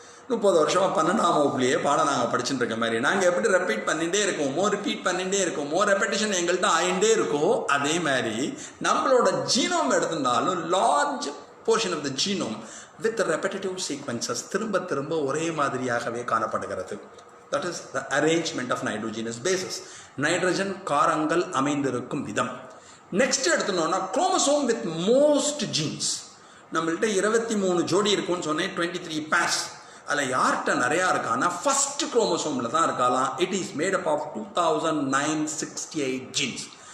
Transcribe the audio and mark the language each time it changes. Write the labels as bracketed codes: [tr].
[ta] 30 வருஷமாக 12ஆம் வகுப்புலேயே பாடம் நாங்கள் படிச்சுட்டு இருக்க மாதிரி நாங்கள் எப்படி ரிப்பீட் பண்ணிகிட்டே இருக்கோமோ ரெப்படிஷன் எங்கள்கிட்ட ஆகிட்டே இருக்கோ, அதே மாதிரி நம்மளோட genome எடுத்திருந்தாலும் [en] large portion of the genome with repetitive sequences [ta] திரும்ப ஒரே மாதிரியாகவே காணப்படுகிறது. [en] That is the arrangement of nitrogenous bases. [ta] Nitrogen காரங்கள் அமைந்திருக்கும் விதம். Next எடுத்துனோம்னா [en] Chromosome with most genes. [ta] நம்மள்கிட்ட 23 ஜோடி இருக்கும்னு சொன்னேன், 23 pairs. அதில் யார்கிட்ட நிறையா இருக்கான்னா ஃபர்ஸ்ட் குரோமோசோமில் தான் இருக்கலாம். [en] It is made up of 2,968 genes.